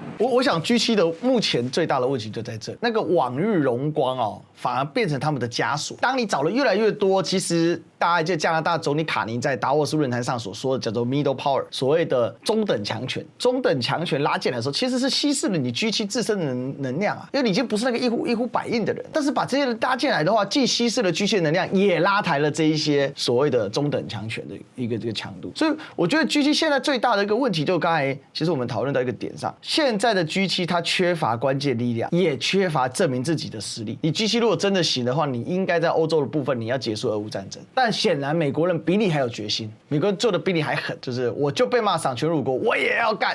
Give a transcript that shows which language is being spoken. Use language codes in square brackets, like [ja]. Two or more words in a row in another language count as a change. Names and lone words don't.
[zh] 我想 G7的目前最大的問題就在這，那個往日榮光哦，反而變成他們的枷鎖。當你找了越來越多，其實大家就加拿大總理卡尼在達沃斯論壇上所說的叫做 [en] middle power， [zh] 所謂的中等強權。中等強權拉進來的時候，其實是稀釋了你 G7 自身的能量啊，因為你已經不是那個一呼百應的人。但是把這些人拉進來的話，既稀釋了 G7的能量，也拉抬了這一些所謂的中等強權的一個這個強度。所以我覺得 G7現在最大的一個問題，就剛才其實我們討論到一個點上，現在的 G7它缺乏關鍵力量，也缺乏證明自己的實力。你 G7如果真的行的話，你應該在歐洲的部分你要結束俄烏戰爭。但顯然美國人比你還有決心，美國人做的比你還狠，就是我就被罵喪權辱國，我也要幹。